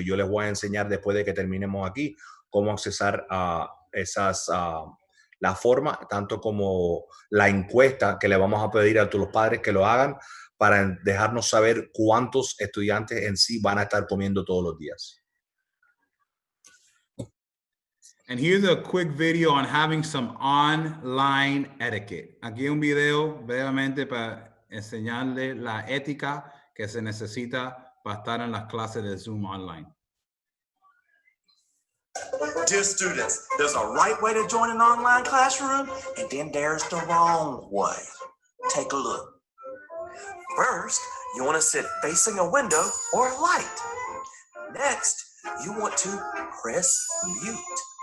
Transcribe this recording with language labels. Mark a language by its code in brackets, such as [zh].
[es] Y yo les voy a enseñar después de que terminemos aquí cómo accesar la forma, tanto como la encuesta que le vamos a pedir a todos los padres que lo hagan para dejarnos saber cuántos estudiantes en sí van a estar comiendo todos los días. [en] And here's a quick video on having some online etiquette. [es] Aquí un video brevemente para enseñarle la ética que se necesita para estar en las clases de Zoom online. [en] Dear students, there's a right way to join an online classroom, and then there's the wrong way. Take a look. First, you want to sit facing a window or a light. Next, you want to press mute.